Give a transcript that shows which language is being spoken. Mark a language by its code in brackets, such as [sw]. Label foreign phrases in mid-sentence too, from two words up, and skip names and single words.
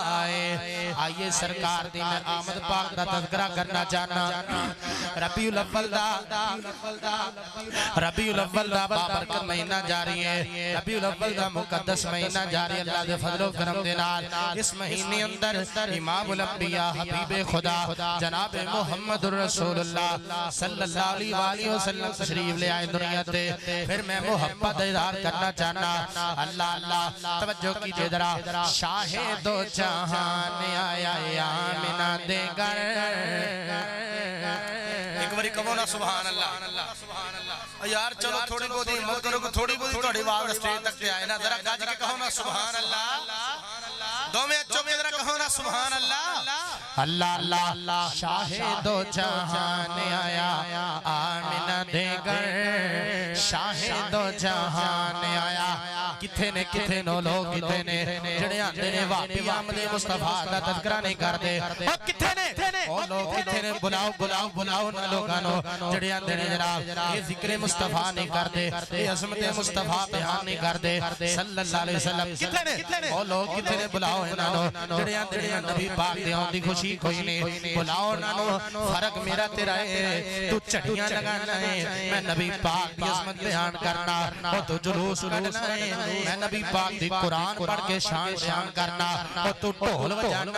[pa] آئیے سرکار دی میں آمد پاک دا تذکرہ کرنا چاہنا. ربیع الاول دا بابرکت مہینہ جاری ہے، ربیع الاول دا مقدس مہینہ جاری. اللہ دے فضل و کرم دے نال اس مہینے اندر امام الانبیاء حبیب خدا جناب محمد رسول اللہ [ar] صلى الله عليه وسلم [pa] تشریف لے آئے دنیا تے. فیر میں محبت اظہار کرنا چاہنا۔ اللہ [ur] توجہ کیجیے ذرا. [pa] شاہ دو جہان آیا آمنہ دے گھر، اک واری کہو نا [ar] سبحان الله. [pa] یار چلو تھوڑی بہت ہمت کرو، تھوڑی بہت تھوڑی آواز سٹیج تک آئے نا، ذرا گج کے کہو نا [ar] سبحان الله. [pa] دو میں اچھوں میں ذرا کہو نا [ar] سبحان الله. [pa] اللہ شاہ دو جہان آیا آمنہ دے گھر، شاہ دو جہان آیا کتھے نے لوک کتھے نے جیہڑے آندے نے واپی آمد مصطفیٰ دا تذکرہ نہیں کردے او کتھے نے او لوک کتھے نے بلاؤ بلاؤ بلاؤ نا لوکاں نوں جیہڑے آندے نے جناب یہ ذکر مصطفیٰ نہیں کردے یہ عظمت مصطفیٰ بیان نہیں کردے [ar] صلى الله عليه وسلم [pa] کتھے نے او لوک کتھے نے بلاؤ اہناں نوں جیہڑے آندے نے نبی پاک دے آؤن دی خوشی کوئی نہیں بلاؤ نا نوں فرق میرا تیرا ہے توں چڑھیاں لگانا ہے میں نبی پاک دی عظمت بیان کرنا او توں جلوس کڈھنا ہے میں نبی پاک دی قرآن پڑھ کے شان بیان کرنا او توں ڈھول بجانا